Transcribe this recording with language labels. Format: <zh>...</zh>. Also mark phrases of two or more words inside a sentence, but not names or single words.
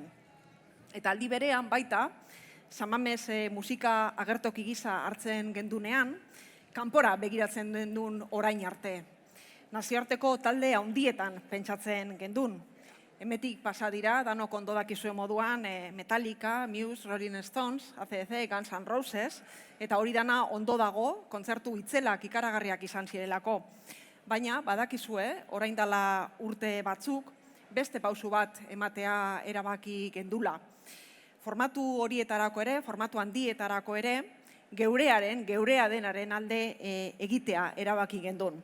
<eu>Eta aldi berean baita, San Mames musika agertoki gisa hartzen gendunean, kanpora begiratzen gendun orain arte. Nazioarteko talde handietan pentsatzen gendun. Hemetik pasa dira, danok ondo dakizue moduan, Metallica, Muse, Rolling Stones, AC/DC, Guns N' Roses, eta hori dana ondo dago, kontzertu itzelak ikaragarriak izan zirelako. Baina, badakizue, orain dela urte batzuk, beste pausu bat ematea erabaki gendula. Formatu horietarako ere, formatu handietarako ere, geurea denaren alde egitea erabaki gendun.</eu>